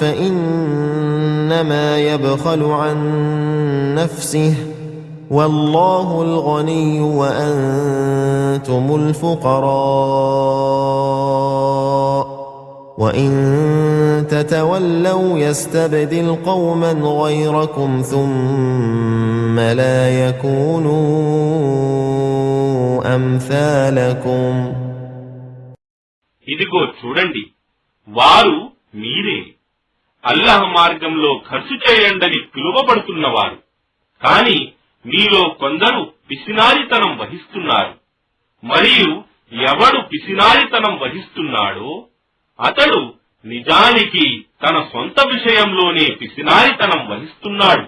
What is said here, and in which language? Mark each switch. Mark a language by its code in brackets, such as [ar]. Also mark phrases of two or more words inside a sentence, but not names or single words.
[ar] فإنما يبخل عن نفسه والله الغني وأنتم الفقراء وإن تتولوا يستبدل قوما غيركم ثم لا يكونوا أمثالكم [te] ఇదిగో చూడండి, వారు మీరే అల్లాహ్ మార్గంలో ఖర్చు చేయండని పిలువబడుతున్నవారు. కాని మీలో కొందరు పిసినారితనం వహిస్తున్నారు. మరియు ఎవడు పిసినారితనం వహిస్తున్నాడో అతడు నిజానికి తన సొంత విషయంలోనే పిసినారితనం వహిస్తున్నాడు.